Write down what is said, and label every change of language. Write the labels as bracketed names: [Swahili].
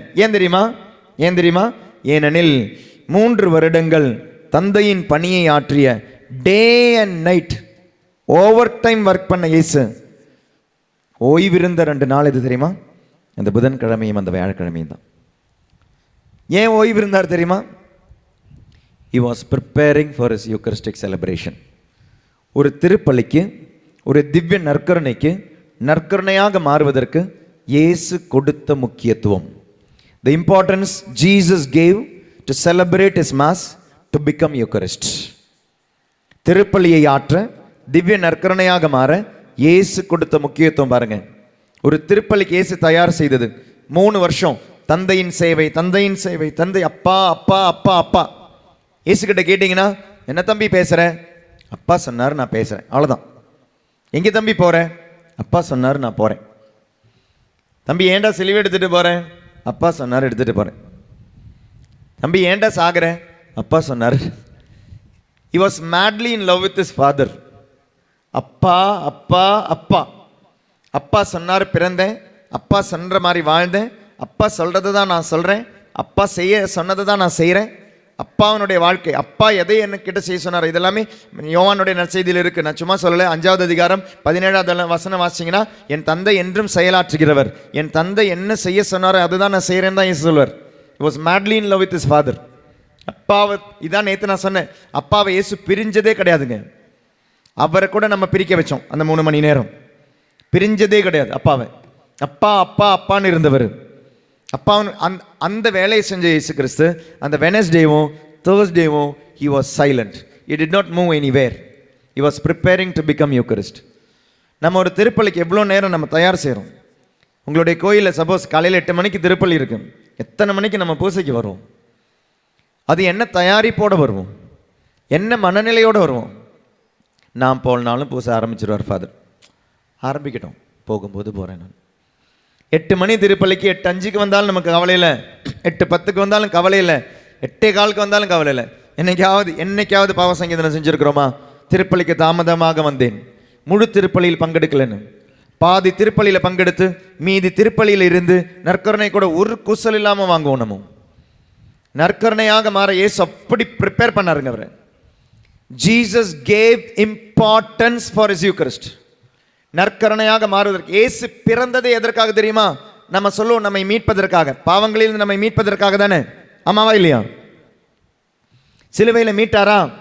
[Tamil] ஏன் தெரியுமா? ஏனெனில் 3 வருடங்கள் தந்தையின் பணியை ஆற்றிய, [English] day and night overtime work [Tamil] பண்ண இயேசு ஓய்விருந்த 2 நாள் எது தெரியுமா? அந்த புதன்கிழமையும் அந்த வியாழக்கிழமையும் தான். ஏன் ஓய்வு இருந்தார் தெரியுமா? [English] He was preparing for his Eucharistic celebration. [Tamil] ஒரு திருப்பலிக்கு, ஒரு திவ்ய நற்கருணைக்கு, நற்கருணையாக மாறுவதற்கு இயேசு கொடுத்த முக்கியத்துவம். [English] The importance Jesus gave to celebrate his mass to become Eucharist. [Tamil] திருப்பலியை ஆற்ற, திவ்ய நற்கருணையாக மாற இயேசு கொடுத்த முக்கியத்துவம் பாருங்க. ஒரு திருப்பலிக்கு இயேசு தயார் செய்தது 3 வருஷம். தந்தையின் சேவை, தந்தையின் சேவை, தந்தை அப்பா அப்பா அப்பா அப்பா. இயேசு கிட்ட கேட்டீங்கன்னா, என்ன தம்பி பேசுற? அப்பா சொன்னார் நான் பேசுறேன், அவ்வளோதான். எங்கே தம்பி போறேன்? அப்பா சொன்னார் நான் போறேன். தம்பி ஏண்டா சிலுவை எடுத்துட்டு போறேன்? அப்பா சொன்னார் எடுத்துட்டு போறேன். தம்பி ஏண்டா சாகுற? அப்பா சொன்னார். [English] He was madly in love with his father. [Tamil] அப்பா அப்பா அப்பா. அப்பா சொன்னார் பிறந்தேன், அப்பா சொல்கிற மாதிரி வாழ்ந்தேன், அப்பா சொல்கிறது தான் நான் சொல்கிறேன், அப்பா செய்ய சொன்னதை தான் நான் செய்கிறேன். அப்பாவனுடைய வாழ்க்கை, அப்பா எதை என்கிட்ட செய்ய சொன்னார், இதெல்லாமே யோவானுடைய நற்செய்தியில் இருக்குது. நான் சும்மா சொல்லலை. 5வது அதிகாரம் 17வது வசனம் வாசிங்கன்னா, என் தந்தை என்றும் செயலாற்றுகிறவர், என் தந்தை என்ன செய்ய சொன்னாரோ அதுதான் நான் செய்கிறேன்னு தான் சொல்வார். [English] He was madly in love with his father. [Tamil] அப்பாவை, இதான் நேற்று நான் சொன்னேன், அப்பாவை இயேசு பிரிஞ்சதே கிடையாதுங்க. அவரை கூட நம்ம பிரிக்க வச்சோம். அந்த 3 மணி நேரம் பிரிஞ்சதே கிடையாது. அப்பாவை அப்பா அப்பா அப்பான்னு இருந்தவர். அப்பா அந்த வேலையை செஞ்ச இயேசு கிறிஸ்து அந்த வெனஸ்டேவும் தேர்ஸ்டேவும் [English] he was silent. He did not move anywhere. He was preparing to become Eucharist. [Tamil] நம்ம ஒரு திருப்பலிக்கு எவ்வளோ நேரம் நம்ம தயார் செய்கிறோம். உங்களுடைய கோயிலில் சப்போஸ் காலையில் 8 மணிக்கு திருப்பலி இருக்கு, எத்தனை மணிக்கு நம்ம பூசைக்கு வருவோம்? அது என்ன தயாரிப்போடு வருவோம், என்ன மனநிலையோடு வருவோம்? நான் போனாலும் பூச ஆரம்பிச்சிருவார் ஃபாதர். ஆரம்பிக்கட்டும், போகும்போது போகிறேன் நான். 8 மணி திருப்பலிக்கு 8:05 வந்தாலும் நமக்கு கவலை இல்லை, 8:10 வந்தாலும் கவலை இல்லை, 8:15 வந்தாலும் கவலை இல்லை. என்னைக்காவது பாவ சங்கீதனை செஞ்சுருக்கிறோமா? திருப்பலிக்கு தாமதமாக வந்தேன், முழு திருப்பலியில் பங்கெடுக்கலன்னு, பாதி திருப்பலியில் பங்கெடுத்து மீதி திருப்பலியில் இருந்து நற்கருணை கூட ஒரு குசல் இல்லாமல் வாங்குவோம். நம்ம நற்கருணையாக மாற இயேசு அப்படி ப்ரிப்பேர் பண்ணாருங்க. அவரை [English] Jesus gave importance for his Eucharist. [Tamil] நற்கருணையாக மாறுவதற்கு இயேசு பிறந்ததே எதற்காக தெரியுமா? நம்ம சொல்லுவோம், நம்மை மீட்பதற்காக, பாவங்களில் நம்மை மீட்பதற்காக தானே. ஆமாவா இல்லையா? சிலுவையில் மீட்டாரா?